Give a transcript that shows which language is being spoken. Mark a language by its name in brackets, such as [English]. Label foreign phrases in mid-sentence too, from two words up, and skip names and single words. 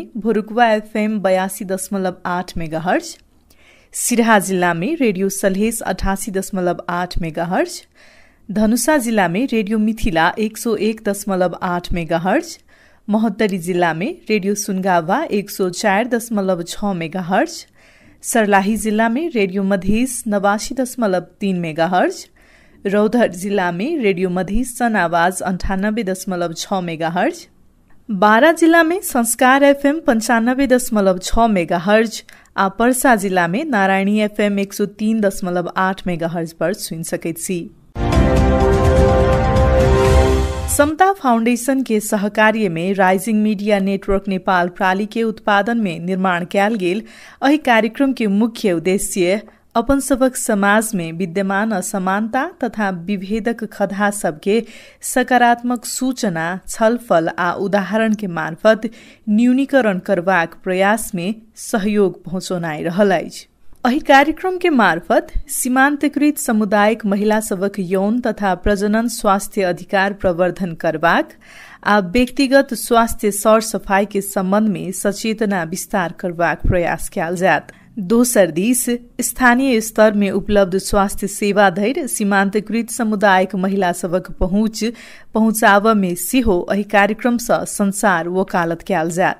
[Maithili] भोरुकवा FM 82.8 मेगाहर्ज, सिराहा जिला में रेडियो सलहेस 88.8 मेगाहर्ज, धनुषा जिला में रेडियो मिथिला 101.8 मेगाहर्ज, महोत्तरी जिला में रेडियो सुनगावा 104.6 मेगाहर्ज, सर्लाही जिला में रेडियो मधेस 89.3 मेगाहर्ज, रौतहट जिला में रेडियो मधेस सन आवाज 98.6 मेगाहर्ज, बारा जिला में संस्कार FM 95.6 मेगाहर्ज आ पर्सा जिला में नारायणी FM 103.8 मेगाहर्ज पर सुन सकैत छी। समता फाउंडेशन के सहकार्य में राइजिंग मीडिया नेटवर्क नेपाल प्राली के उत्पादन में निर्माण कैल गेल एहि कार्यक्रम के मुख्य उद्देश्य अपन सबक समाज में विद्यमान असमानता तथा विभेदक खदा सबके सकारात्मक सूचना, छलफल आ उदाहरण के मार्फत न्यूनीकरण करबाक प्रयास में सहयोग पहुंचोनाइ रहल अछि। एहि कार्यक्रम के मार्फत सीमांतकृत सामुदायिक महिला सबक यौन तथा प्रजनन स्वास्थ्य अधिकार प्रवर्धन करबाक आ व्यक्तिगत स्वास्थ्य सर सफाई के संबंध में सचेतना विस्तार करबाक प्रयास कयल जायत। दोसर दिस स्थानीय स्तर में उपलब्ध स्वास्थ्य सेवा धरि सीमांतकृत सामुदायिक महिला सबक पहुंचाव में सेहो एहि कार्यक्रम सँ संसार वकालत कयल जायत।